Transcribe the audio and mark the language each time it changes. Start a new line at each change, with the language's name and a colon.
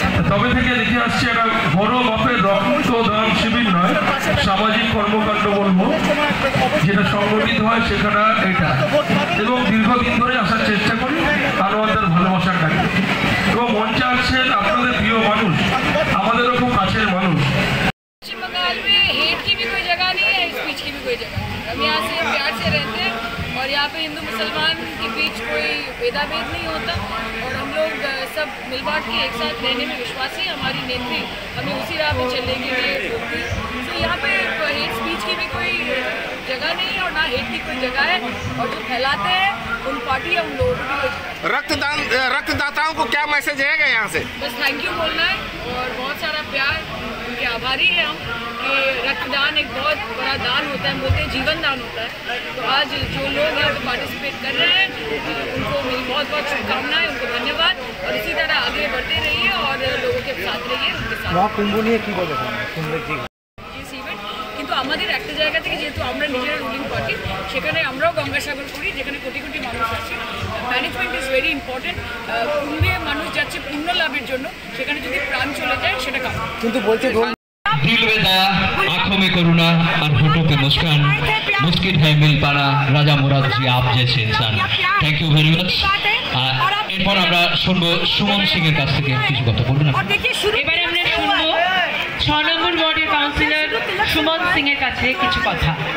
Bangla: তবে থেকে দেখে আসছি একটা বড় মাপের রক্তদান শিবির নয়, সামাজিক কর্মকাণ্ড বলবো, যেটা সংগঠিত হয় সেখানে এটা, এবং দীর্ঘদিন ধরে আসার চেষ্টা করি আনোয়ারদের ভালোবাসার কাছে। এবং মঞ্চে আসছেন আপনাদের প্রিয় মানুষ, আমাদেরও খুব কাছের মানুষ।
Hindi: पश्चिम बंगाल में हेट की भी कोई जगह नहीं है, स्पीच की भी कोई जगह नहीं है। हम यहाँ से प्यार से रहते हैं और यहाँ पे हिंदू मुसलमान के बीच कोई भेदाभेद नहीं होता और हम लोग सब मिल बांट के एक साथ रहने में विश्वासी। हमारी नेत्री हमें उसी राह पे चलने के लिए बोलती है। तो यहाँ पे हेट स्पीच की भी कोई जगह नहीं है और ना हेट की कोई जगह है, और जो फैलाते हैं उन पार्टी या उन लोगों की कोई रक्तदाताओं को क्या मैसेज रहेगा यहाँ से? बस थैंक यू बोलना है और बहुत सारा प्यार, उनके आभारी हैं हम कि रक्तदान एक बहुत बड़ा दान होता है, बोलते हैं जीवन दान होता है। तो आज जो लोग यहाँ पे पार्टिसिपेट कर रहे हैं उनको मेरी बहुत बहुत शुभकामनाएं, उनको धन्यवाद, और इसी तरह आगे बढ़ते रहिए और लोगों के साथ रहिए, उनके साथ।
Bangla: কিন্তু আমাদের একটা জায়গা থেকে যেহেতু আমরা নিজেরা রুলিং পার্টি, সেখানে আমরাও গঙ্গাসাগর করি, যেখানে কোটি কোটি মানুষ আছে।
English: Management is very important.
Bangla: পুণ্যে মানুষ যাচ্ছে পুণ্য লাভের জন্য, সেখানে যদি প্রাণ চলে যায় সেটা কাম। কিন্তু বলছে
Hindi: दिल में दया, आंखों में करुणा और होठों पे मुस्कान, मुस्किन है मिल पाना राजा मुराद जी आप जैसे इंसान।
English: Thank you very much.
Bangla: এরপর আমরা শুনবো সুমন সিং এর কাছ থেকে কিছু কথা বলবেন। এবারে আমরা শুনবো 6 নম্বর ওয়ার্ডের কাউন্সিলর সুমন সিং এর কাছে কিছু কথা।